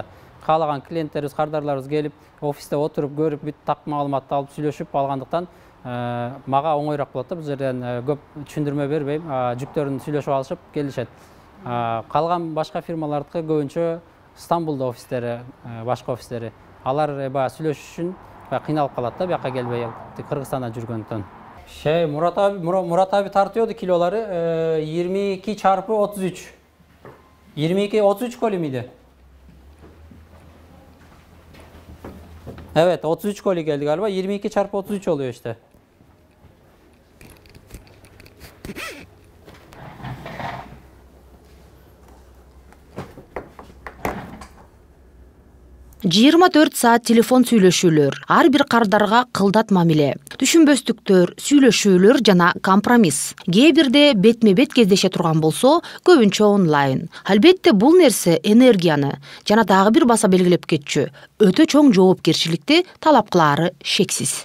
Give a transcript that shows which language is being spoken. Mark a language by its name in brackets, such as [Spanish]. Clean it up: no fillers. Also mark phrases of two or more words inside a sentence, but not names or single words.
[Kyrgyz] Каалаган клиенттерибиз, кардарларыбыз келип, офисте отуруп, көрүп, бүт так маалыматты алып сүйлөшүп алгандыктан мага оңоюраак болот да, бул жерден көп түшүндүрмө бербейм, жүктөрүн сүйлөшүп алышып келишет. Калган башка фирмалардыкы көбүнчө Стамбулда офистери, башка офистери. Алар сүйлөшүш үчүн кыйналып калат да, бияка келбей, Кыргызстанда жүргөндүктөн. [Turkish] Мурат аби тартıyordu kiloları 22x33. 33 koli miydi? Evet, 33 koli geldi galiba. 22x33 oluyor işte. saat telefon [Kyrgyz] сүйлөшүүлөр, ар бир кардарга кылдат мамиле, түшүнбөстүктөр, сүйлөшүүлөр жана компромисс. Кээ бирде бетме-бет кездеше турган болсо, көбүнчө онлайн. Албетте бул нерсе энергияны жана дагы бир баса белгилеп кетчү, өтө чоң жоопкерчиликти талап кылаары шексиз.